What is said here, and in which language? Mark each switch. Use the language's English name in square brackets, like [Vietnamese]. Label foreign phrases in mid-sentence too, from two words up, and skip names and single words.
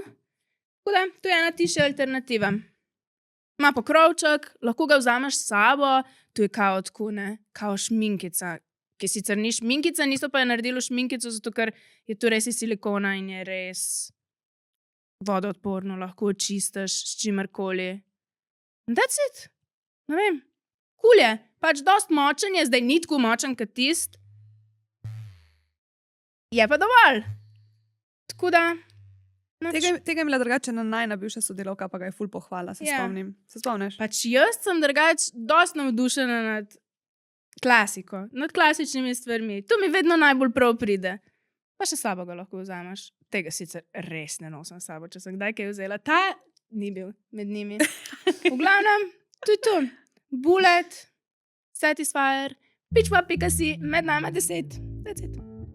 [Slovenian] Tako da, to je ena tišja alternativa. Ima pokrovček, lahko ga vzameš s sabo, to je kao tako, ne, kao šminkica, ki sicer ni šminkica, niso pa je naredili šminkico, zato ker je to res iz silikona in je res vodoodporno, lahko očistiš s čimerkoli. [English] And that's it. [Slovenian] Ne vem. Cool je. Pač dost močen je, zdaj ni tako močen kot tist. Je pa dovolj. Tako da... Tega je imela drugače na najna bivša sodelavka, pa ga je ful pohvala, se spomnim. Se spomniš? Pač jaz sem drugače dost navdušena nad klasiko, nad klasičnimi stvarmi. To mi vedno najbolj prav pride. Pa še sabo ga lahko vzameš. Tega sicer res ne nosim sabo, če sem kdaj kaj vzela. Ta ni bil med njimi. V glavnem, to je to. Bullet, Satisfyer, pitchpop.si, med nama 10. [English] That's it.